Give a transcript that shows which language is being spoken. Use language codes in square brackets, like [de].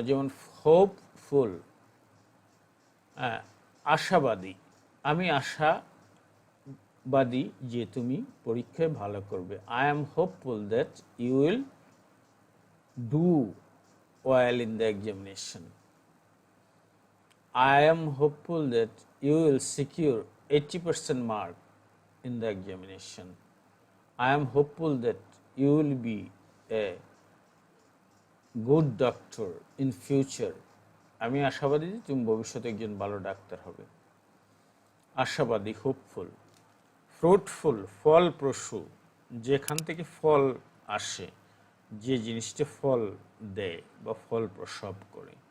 [bn] যেমন হোপফুল আশাবাদী, আমি আশাবাদী যে তুমি পরীক্ষায় ভালো করবে। [en] I am hopeful that you will do well in the examination. I am hopeful that you will secure 80% mark in the examination. I am hopeful that you will be a good doctor in future. [bn] আমি আশাবাদী যে তুমি ভবিষ্যতে একজন ভালো doctor হবে। আশাবাদী hopeful. Fruitful ফলপ্রসূ, যেখান থেকে ফল আসে, যে জিনিসটা ফল দেয় বা ফল প্রসব করে।